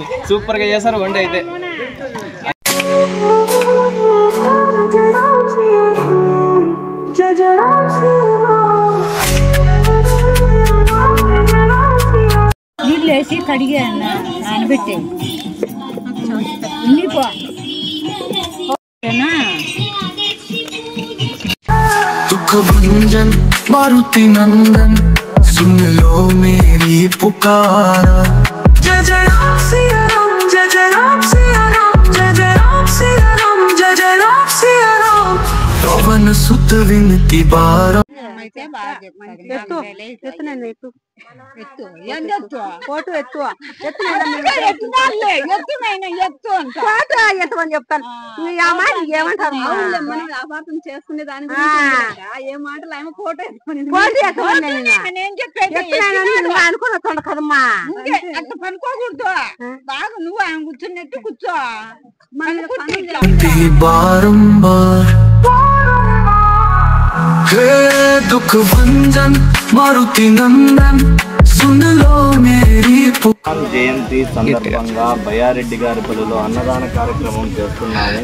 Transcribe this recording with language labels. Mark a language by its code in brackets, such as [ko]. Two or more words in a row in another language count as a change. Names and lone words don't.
[te] సూపర్గా చేస్తారు వంట అయితే. నీళ్ళు వేసి కడిగా నానబెట్టే [hi] दुखभंजन मारुति नंदन सुन लो मेरी पुकार। जय जय राम सिया राम, जय जय राम सिया राम, जय जय राम सिया राम, जय जय राम सिया राम। पवन सुत विनती बार [te] చెప్తాను. చేసుకునే దాని ఏ మాటలు ఏమో ఫోటో అనుకున్నా కదమ్మా. అట్లా పనుకోకూడదు, బాగా నువ్వు ఆయన కూర్చున్నట్టు కూర్చో. [hi] बारंबार हे दुख भंजन मारुति नंदन सुन लो मेरी पुकार। [te] జయంతి సందర్భంగా బయ్యారెడ్డి గారి పల్లెలో అన్నదాన కార్యక్రమం చేస్తున్నాము.